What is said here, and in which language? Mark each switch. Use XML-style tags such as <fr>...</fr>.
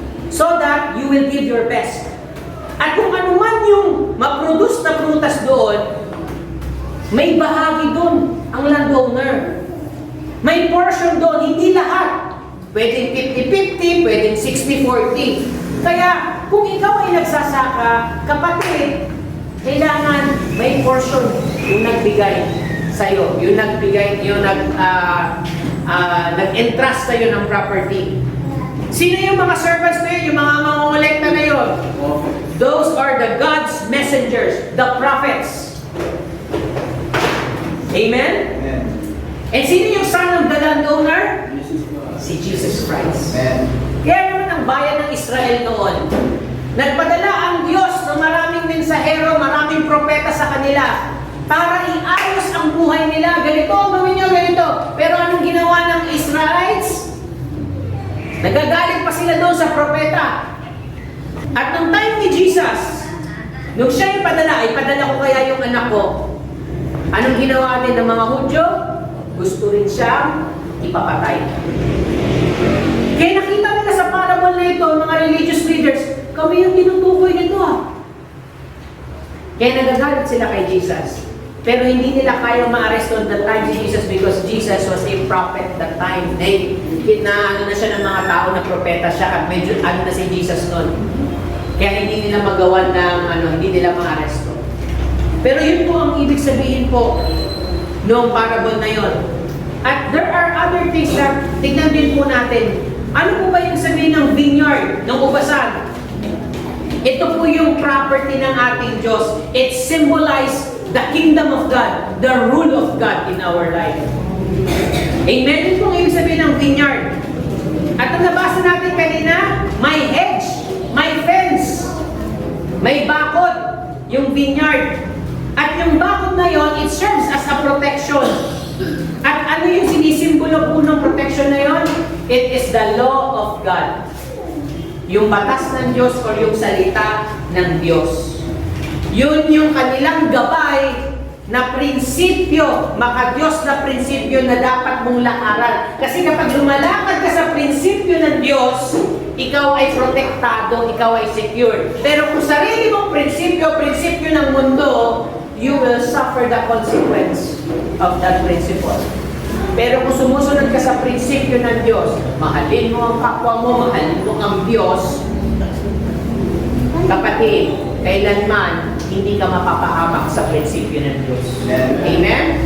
<en>So that you will give your best.</en> <tl>At kung ano man yung ma-produce na prutas doon, may bahagi doon ang landowner. May portion doon, hindi lahat. Pwedeng 50-50, pwedeng 60-40. Kaya, kung ikaw ay nagsasaka, kapatid, kailangan may portion yung nagbigay sa'yo. Yung nagbigay, yung nag-entrust sa'yo ng property. Sino yung mga servants na yun? Yung mga mangongolekta na yun?</tl> <en>Those are the God's messengers, the prophets. Amen? Amen.</en> <tl>And sino yung son of the landowner? Si Jesus Christ. Amen. Kaya naman ang bayan ng Israel noon, nagpadala ang Diyos ng maraming mensahero, maraming propeta sa kanila para iayos ang buhay nila. Ganito, gawin nyo, ganito. Pero anong ginawa ng Israelites? Nagagalit pa sila doon sa propeta. At nung time ni Jesus, nung siya ipadala ko kaya yung anak ko. Anong ginawa din ng mga Hudyo? Gusto rin siyang ipapatay. Kaya nakita nila sa parable na ito, mga religious leaders, kami yung tinutukoy nito Kaya nagagalit sila kay Jesus. Pero hindi nila kaya ma-arrest on the time si Jesus</tl> <en>because Jesus was a prophet that time.</en> <tl>Na siya ng mga tao na propeta siya at medyo na si Jesus noon. Kaya hindi nila magawa ng hindi nila ma-arresto. Pero yun po ang ibig sabihin po noong parable na yon. At</tl> <en>there are other things</en> <tl>na tignan din po natin. Ano po ba yung sabihin ng vineyard, ng ubasan? Ito po yung property ng ating Diyos.</tl> <en>It symbolizes the kingdom of God, the rule of God in our life. Amen?</en> <tl>Yun po ang ibig sabihin ng vineyard. At ang nabasa natin kanina, may hedge, may fence, may bakod, yung vineyard. At yung bakod na yon,</tl> <en>it serves as a protection.</en> <tl>At ano yung sinisimbolo po ng protection na yon?</tl> <en>It is the law of God.</en> <tl>Yung batas ng Diyos o yung salita ng Diyos. Yun yung kanilang gabay na prinsipyo, maka-Diyos na prinsipyo na dapat mong lakaran. Kasi kapag lumalakad ka sa prinsipyo ng Diyos, ikaw ay protektado, ikaw ay secure. Pero kung sarili mong prinsipyo ng mundo,</tl> <en>you will suffer the consequence of that principle.</en> <tl>Pero kung sumusunod ka sa prinsipyo ng Diyos, mahalin mo ang kapwa mo, mahalin mo ang Diyos, kapatid, kailanman hindi ka mapapahamak sa prinsipyo ng Diyos. Amen?</tl>